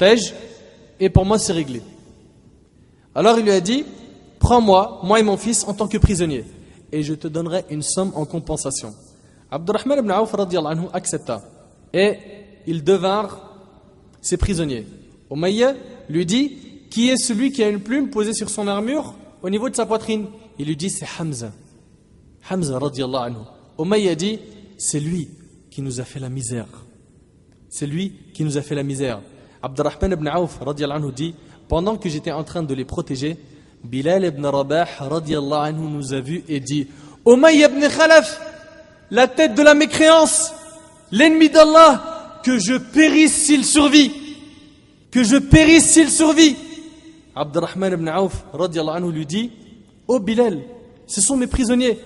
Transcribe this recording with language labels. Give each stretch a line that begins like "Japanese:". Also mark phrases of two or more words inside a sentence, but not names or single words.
French: Il me protège et pour moi c'est réglé. Alors il lui a dit, prends-moi, moi et mon fils en tant que prisonnier, et je te donnerai une somme en compensation. Abdurrahman ibn Auf
Arabic: رضي الله عنه
French: accepta, et ils devinrent ses prisonniers. Umayya lui dit, qui est celui qui a une plume posée sur son armure au niveau de sa poitrine? Il lui dit, c'est Hamza. Hamza
Arabic: رضي الله عنه.
French: Umayya dit, c'est lui qui nous a fait la misère. C'est lui qui nous a fait la misère. Abdurrahman ibn Auf
Arabic: رضي الله عنه
French: dit, pendant que j'étais en train de les protéger, Bilal ibn Rabah
Arabic: رضي الله عنه
French: nous a vus et dit, Umayya ibn Khalaf, la tête de la mécréance, l'ennemi d'Allah, que je périsse s'il survit. Que je périsse s'il survit. Abdurrahman ibn Auf
Arabic: رضي الله عنه
French: lui dit, oh Bilal, ce sont mes prisonniers.